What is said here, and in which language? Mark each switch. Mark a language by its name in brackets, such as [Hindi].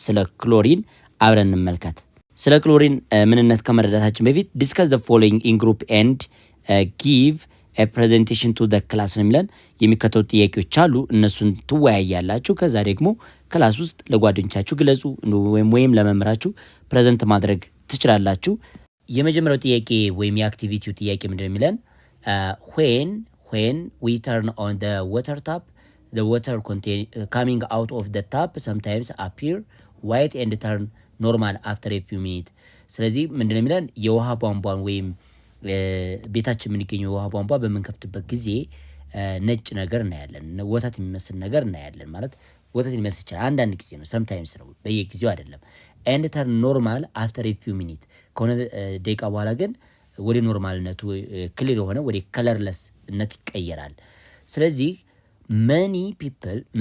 [Amharic] ስለ ክሎሪን አብረን እንመልከት። ስለ ክሎሪን ምንነት ከመረዳታችን በፊት [English] ዲስከስ ዘ ፎሎዊንግ ኢን ግሩፕ ኤንድ ጊቭ ፕሬዘንቴሽን ቱ ዘ ክላስ [Amharic] ነው የሚለን። የሚከተሉ ጥያቄዎች አሉ፣ እነሱን ትወያያላችሁ። ከዛ ደግሞ ክላስ ውስጥ ለጓደኞቻችሁ ግለጹ ወይም ለመምህራችሁ ፕሬዘንት ማድረግ ትችላላችሁ። የመጀመሪያው ጥያቄ ወይም የአክቲቪቲው ጥያቄ ምንድነው የሚለን? [English] when we turn on the water tap, the water coming out of the tap sometimes appear white and turn normal after a few minutes። [Amharic] ስለዚህ ምንድነው የሚለን? የውሃ ቧንቧን ወይም ቤታችን የምንገኘው የውሃ ቧንቧ በምንከፍትበት ጊዜ ነጭ ነገር እናያለን፣ ወተት የሚመስል ነገር እናያለን። ማለት ወተት ሊመስል ይችላል፣ አንዳንድ ጊዜ ነው፣ ሰምታይምስ ነው፣ በየጊዜው አይደለም። [English] and turn normal after a few minutes [Amharic] ከሆነ ደቂቃ በኋላ ግን ወደ ኖርማልነቱ ክሊር የሆነ ወደ ከለርለስነት ይቀየራል። ስለዚህ [English] many people